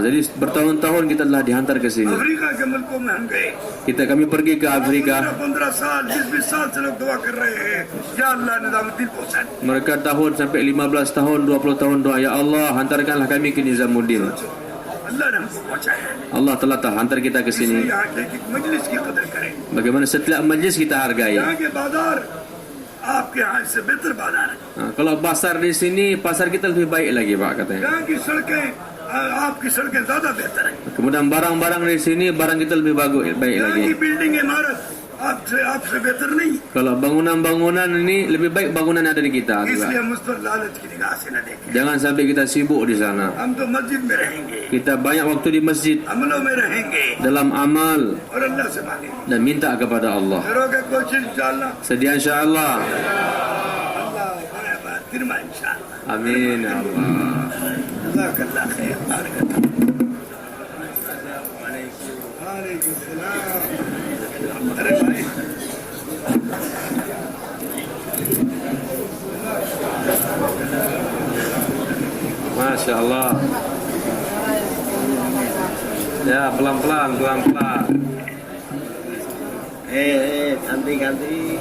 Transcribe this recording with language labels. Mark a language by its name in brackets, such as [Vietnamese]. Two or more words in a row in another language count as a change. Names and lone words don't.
[Malay] Jadi bertahun-tahun kita telah dihantar ke sini. [Hindi] अफ्रीका के मुल्कों में हम गए, [Malay] Kami pergi ke Afrika. [Hindi] 15 साल 20 साल से लोग दुआ कर रहे हैं, [Arabic] يا الله [Hindi] निजामुद्दीन पहुंचा दे, [Malay] Mereka tahun sampai 15 tahun, 20 tahun doa. [Arabic] يا الله [Malay] hantarkanlah kami ke Nizamuddin. [Hindi] अल्लाह ने हमको पहुंचाया है, [Malay] Allah telah hantar kita ke [Hindi] इसलिए [Malay] sini. [Hindi] यहाँ के एक मजलिस की कदर करें, [Malay] Bagaimana setiap majlis kita hargai. [Hindi] यहाँ के बाजार आपके यहाँ से बेहतर बाजार है, [Malay] Kalau pasar di sini, pasar kita lebih baik lagi Pak katanya. [Hindi] यहाँ की सड़कें आपकी सड़कें ज्यादा बेहतर है, [Malay] Kemudian barang-barang di sini, barang kita lebih baik [Hindi] यहाँ [Malay] lagi. [Hindi] की बिल्डिंग इमारत आपसे बेहतर नहीं, [Malay] Kalau bangunan-bangunan ini lebih baik bangunan yang ada di kita. juga. [Hindi] इसलिए हम उस पर लालच की निगाह से न देखें, [Malay] Jangan sampai kita sibuk di sana. [Hindi] हम तो मस्जिद में रहेंगे, [Malay] Kita banyak waktu di masjid, [Hindi] अमलों में रहेंगे [Malay] dalam amal, [Hindi] और अल्लाह से मांगेंगे, [Malay] dan minta kepada Allah. [Hindi] करोगे कोशिश इंशाअल्लाह, [Malay] Sedia insyaAllah. [Hindi] अल्लाह बराबर तिरमा इंशाअल्लाह, [Arabic] آمين يا الله. جزاك الله خير، بارك الله. وعليكم السلام. [Hindi] अरे भाई [Arabic] ما شاء الله. [Malay] Ya pelan-pelan, pelan-pelan. ganti-ganti.